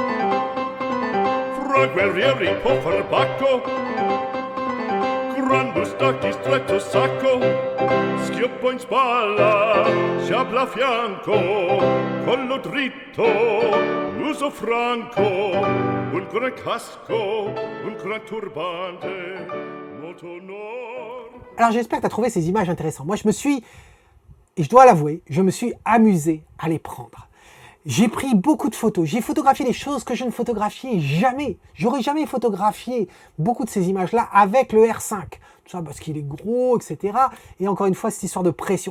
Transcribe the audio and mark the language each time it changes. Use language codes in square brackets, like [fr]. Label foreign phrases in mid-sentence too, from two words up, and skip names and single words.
[it] Fra guerrieri può far bacco, grande stacchi stretto sacco, schioppo in spalla, sciabla a fianco, collo dritto, muso franco, un gran casco, un gran turbante, molto onor. [fr] Alors j'espère que tu as trouvé ces images intéressantes. Moi je me suis, et je dois l'avouer, je me suis amusé à les prendre. J'ai pris beaucoup de photos, j'ai photographié des choses que je ne photographiais jamais. J'aurais jamais photographié beaucoup de ces images-là avec le R5. Tout ça parce qu'il est gros, etc. Et encore une fois, cette histoire de pression.